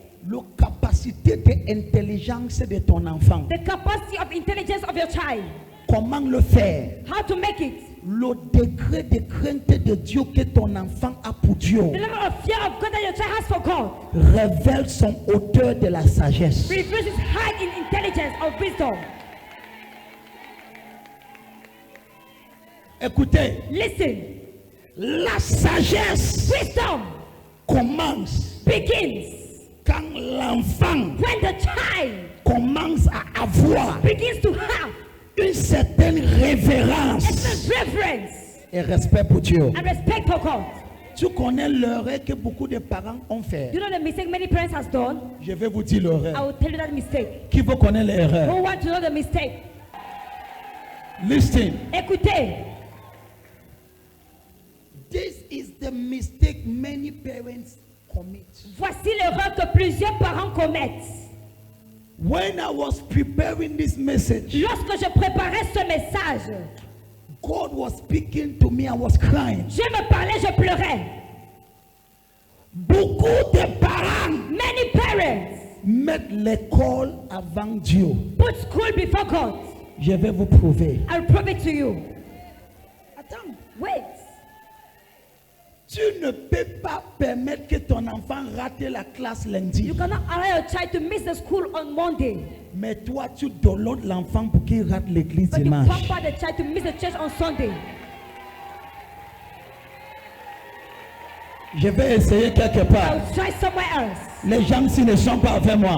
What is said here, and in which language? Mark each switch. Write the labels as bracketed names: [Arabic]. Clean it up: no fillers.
[French] la capacité d'intelligence de ton enfant. [English] the capacity of intelligence of your child. [French] Comment le faire? [English] How to make it. [French] Le degré de crainte de Dieu que ton enfant a pour Dieu [English] The level of fear of God that your child has for God [French] révèle son hauteur de la sagesse. [English] reveals his height in intelligence of wisdom. [French] Écoutez, [English] Listen. [French] la sagesse [English] Wisdom [French] commence [English] begins [French] quand l'enfant [English] when the child [French] commence à avoir [English] begins to have [French] une certaine révérence [English] excellent reverence [French] et respect pour Dieu. [English] and respect for God. [French] Tu connais l'erreur que beaucoup de parents ont fait. [English] You know the mistake many parents has done? [French] Je vais vous dire [English] I [French] l'erreur. [English] will tell you that mistake. [French] Qui veut connaître l'erreur? [English] Who want to know the mistake? Listen. [French] Écoutez, [English] This is the mistake many parents commit. [French] voici l'erreur que plusieurs parents commettent. [English] When I was preparing this message, [French] Lorsque je préparais ce message, [English] God was speaking to me. I was crying. [French] je me parlais, je pleurais. Beaucoup de parents [English] Many parents [French] mettent l'école avant Dieu. [English] put school before God. [French] Je vais vous prouver. [English] I'll prove it to you. [French] Attends. [English] Wait. [French] Tu ne peux pas permettre que ton enfant rate la classe lundi. [English] You cannot allow your child to miss the school on Monday. [French] Mais toi, tu downloads l'enfant pour qu'il rate l'église [English] But you [French] dimanche. [English] pamper the child to miss the church on Sunday. [French] Je vais essayer quelque part. [English] I'll try somewhere else. [French] Les gens s'ils ne sont pas avec moi.